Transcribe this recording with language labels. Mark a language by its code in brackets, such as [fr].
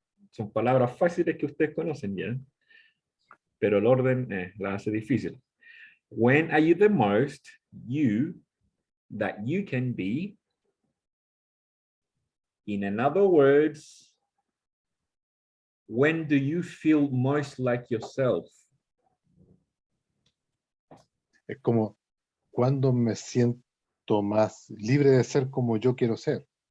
[es] Son palabras fáciles que ustedes conocen ya, pero el orden la hace difícil. [en] When are you the most you that you can be? In other words, when do you feel most like yourself? [es] Es como cuando me siento más libre de ser como yo quiero ser.